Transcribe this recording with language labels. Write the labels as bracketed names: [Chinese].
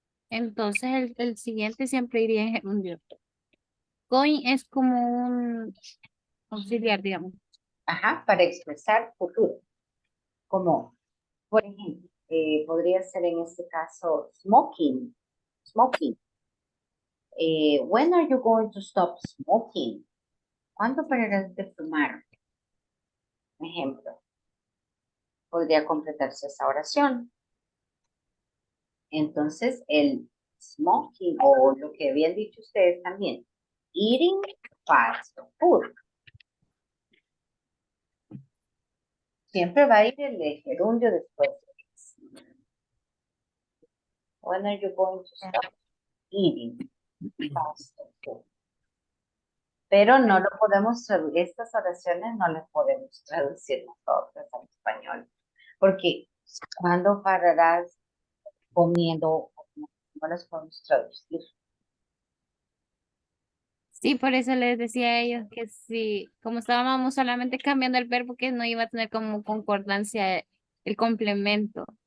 [Spanish] entonces el siguiente siempre iría en gerundio. Going es como un auxiliar, digamos. Ajá, para expresar futuro. Como, por ejemplo, podría ser en este caso smoking. [English] Smoking. When are you going to stop smoking? [Spanish] ¿Cuándo pararás de fumar? Ejemplo. Podría completarse esa oración. Entonces, el smoking, o lo que habían dicho ustedes también, [English] eating fast food. [Spanish] Siempre va a ir el gerundio después. [English] When are you going to stop eating fast food? [Spanish] Pero no lo podemos, estas oraciones no las podemos traducir nosotros al español. Porque, ¿cuándo pararás comiendo? No las podemos traducir. Sí, por eso les decía a ellos que sí, como estábamos solamente cambiando el verbo, que no iba a tener como concordancia el complemento.